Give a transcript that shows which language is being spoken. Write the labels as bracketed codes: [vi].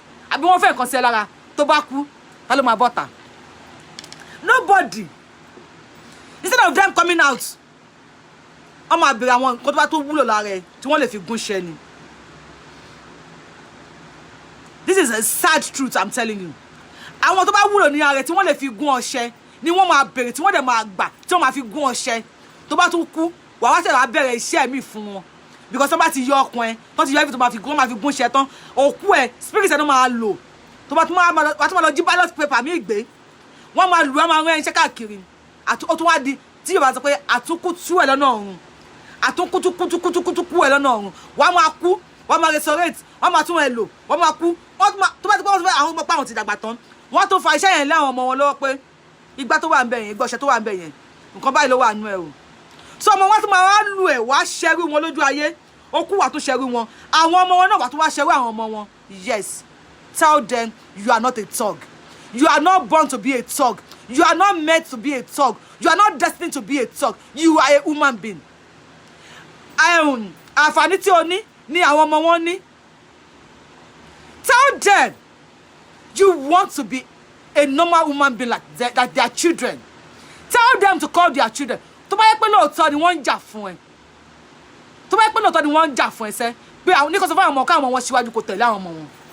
[yo] Àbí wọ́n fẹ́ nǹkan sí ẹ lára tó bá kú, ta ló máa bọ́ta? [en] Nobody. Instead of them coming out, [yo] wọ́n máa bèrè àwọn nǹkan tó bá tó wúlò lára ẹ tí wọ́n lè fi gún ṣẹ́ ni. [en] This is a sad truth I'm telling you. [yo] Àwọn tó bá wúlò ní ara ẹ tí wọ́n lè fi gún ọṣẹ ni wọ́n máa bèrè tí wọ́n dẹ̀ máa gbà tí wọ́n máa fi gún ọṣẹ. Tó bá tún kú, wàá wá ṣe wá bẹ̀rẹ̀ iṣẹ́ mi fún wọn. Because somebody yọ ọkùn ẹ, tó ti yọ [en] everything [yo] tó máa fi gún ṣẹ tán, òkú ẹ, spirit ẹ ló máa lò. Tó bá tún máa lọ jí ballot paper mi gbé. Wọ́n máa lù, wọ́n máa rán iṣẹ́ káàkiri. Ó tún wá di tí Yorùbá sọ pé àtúnkútú ẹ̀ lọ́nà ọ̀run. Àtúnkútúkútúkútú ẹ̀ lọ́nà ọ̀run. Wọ́n máa kú, wọ́n máa resurrect, wọ́n máa tún ẹ lò, wọ́n máa kú. Tó bá ti pọ́ àwọn ọmọ páwọn ti dàgbà tán, wọ́n tó fa iṣẹ́ yẹn lé àwọn ọmọ wọn lọ́wọ́ pé igbá tó wà ń bẹ̀ yẹn, igbá ọṣẹ tó wà ń bẹ̀ yẹn, nǹkan báyìí ló wà nú ẹ o. So ọmọ wọn tún máa wá lù ẹ̀ wá ṣẹ́rú wọn lójú ayé. Ó kú wá tún ṣẹ́rú wọn. Àwọn ọmọ wọn náà wá tún wá ṣẹ́rú àwọn ọmọ wọn. Yes. [en] Tell them you are not a thug. You are not born to be a thug. You are not meant to be a thug. You are not destined to be a thug. You are a human being. [yo] Àǹfààní tí o ní ni àwọn ọmọ wọn ní. [en] Tell them you want to be a normal human being like their children. Tell them to call their children. [yo] Tó bá yẹ pé lóòótọ́ ni wọ́n ń jà fún ẹ. Tó bá yẹ pé lóòótọ́ ni wọ́n ń jà fún ẹ sẹ́ pé àwọn oníkọ̀sọ́ fún àwọn ọmọ káwọn wọn síwájú kò tẹ̀lé àwọn ọmọ wọn.